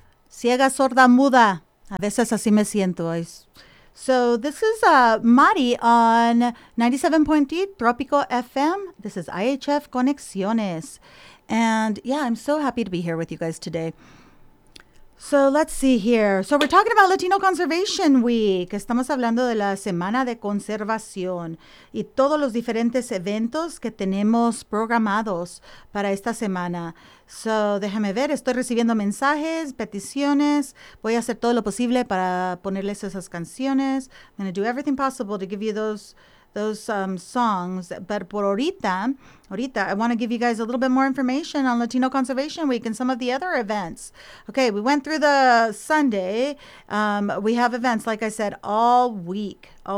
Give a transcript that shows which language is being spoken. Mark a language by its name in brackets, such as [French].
[Spanish] Ciega, sorda, muda. A veces así me siento. [English] So this is Mari on 97.3 Tropico FM. This is IHF Conexiones. And yeah, I'm so happy to be here with you guys today. So let's see here. So we're talking about Latino Conservation Week. [Spanish] Estamos hablando de la Semana de Conservación y todos los diferentes eventos que tenemos programados para esta semana. So déjame ver, estoy recibiendo mensajes, peticiones. Voy a hacer todo lo posible para ponerles esas canciones. [English] I'm going to do everything possible to give you those songs. But [Spanish] por ahorita, [English] I want to give you guys a little bit more information on Latino Conservation Week and some of the other events. Okay, we went through the Sunday. We have events, like I said, all week.